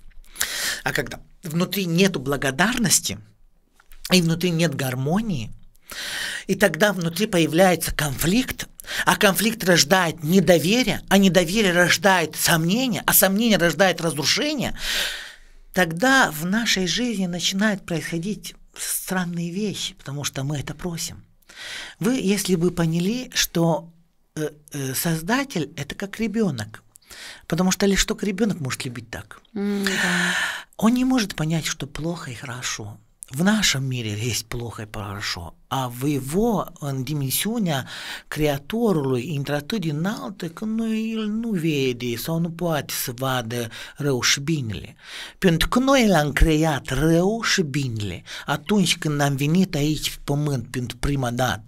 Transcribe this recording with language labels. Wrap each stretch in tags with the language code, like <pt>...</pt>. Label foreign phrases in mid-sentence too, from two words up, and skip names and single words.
<ru>А когда внутри нету благодарности, и внутри нет гармонии, и тогда внутри появляется конфликт, а конфликт рождает недоверие, а недоверие рождает сомнение, а сомнение рождает разрушение, тогда в нашей жизни начинают происходить странные вещи, потому что мы это просим. Вы, если бы поняли, что Создатель – это как ребенок, потому что лишь только ребенок может любить так. Он не может понять, что плохо и хорошо. В нашем mire есть плохо и хорошо,</ru> <ro>a în dimensiunea Creatorului intră atât de înaltă că el nu vede sau nu poate să vadă rău și binele. Pentru că noi l-am creat rău și binele atunci când am venit aici pe pământ pentru prima dată.</ro>